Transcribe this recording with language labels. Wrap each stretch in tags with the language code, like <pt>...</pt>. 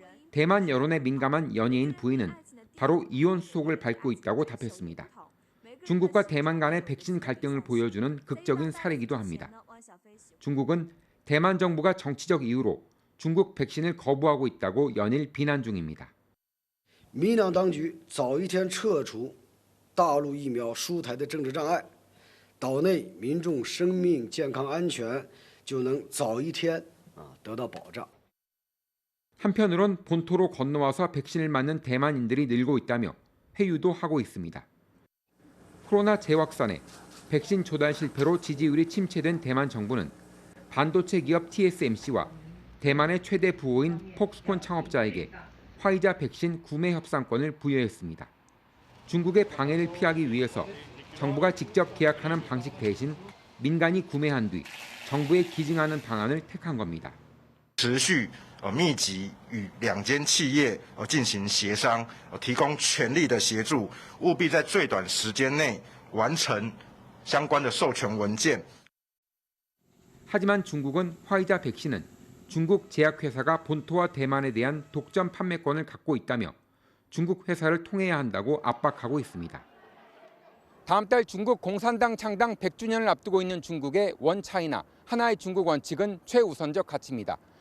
<ko>대만 여론에 민감한 연예인 부인은 바로 이혼 수속을 밟고 있다고 답했습니다. 중국과 대만 간의 백신 갈등을 보여주는 극적인 사례이기도 합니다. 중국은 대만 정부가 정치적 이유로 중국 백신을 거부하고 있다고 연일 비난 중입니다.</ko> <zh>民党当局早一天撤除大陆疫苗输台的政治障碍，岛内民众生命健康安全就能早一天得到保障.</zh> <ko>한편으론 본토로 건너와서 백신을 맞는 대만인들이 늘고 있다며 회유도 하고 있습니다. 코로나 재확산에 백신 조달 실패로 지지율이 침체된 대만 정부는 반도체 기업 TSMC와 대만의 최대 부호인 폭스콘 창업자에게 화이자 백신 구매 협상권을 부여했습니다. 중국의 방해를 피하기 위해서 정부가 직접 계약하는 방식 대신 민간이 구매한 뒤 정부에 기증하는 방안을 택한 겁니다.</ko> <zh>持续密集与两间企业进行协商，提供全力的协助，务必在最短时间内完成相关的授权文件.</zh> <ko>하지만 중국은 화이자 백신은 중국 제약회사가 본토와 대만에 대한 독점 판매권을 갖고 있다며 중국 회사를 통해야 한다고 압박하고 있습니다. 다음 달 중국 공산당 창당 100주년을 앞두고 있는 중국의 원차이나, 하나의 중국 원칙은 최우선적 가치입니다.</ko>